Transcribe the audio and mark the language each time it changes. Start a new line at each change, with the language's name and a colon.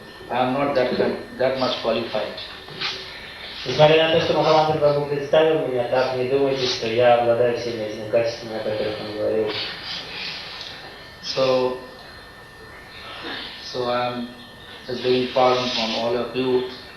English: I am not that much qualified.
Russian: Несмотря на то, что Махамантра Прабху представил меня, так не думайте, что я обладаю всеми этими качествами, о которых он говорил.
English: So I am just begging pardon from all of you.